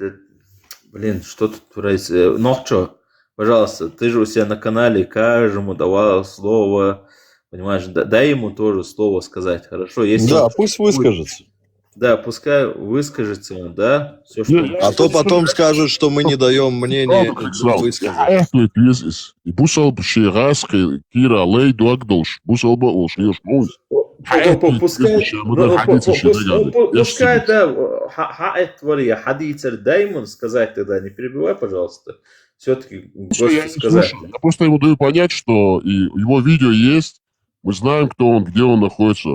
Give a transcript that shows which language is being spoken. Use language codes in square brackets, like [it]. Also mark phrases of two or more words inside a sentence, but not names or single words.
[ru] Блин, что тут происходит? Нохчо, пожалуйста, ты же у себя на канале каждому давал слово, понимаешь? Дай ему тоже слово сказать, хорошо? Если Да, он... пусть выскажется. Да, пускай выскажется он, да? Все, что... А то потом скажут, что мы не даем мнение высказать. [ce] Бусал ширас кира лей дуагдош. Бусал ба олшиеш муз. [ru] Пускай, да, хадицер, дай ему сказать тогда, не перебивай, пожалуйста. Все-таки гостю сказать. Я просто ему даю понять, что и его видео есть, мы знаем, кто он, где он находится.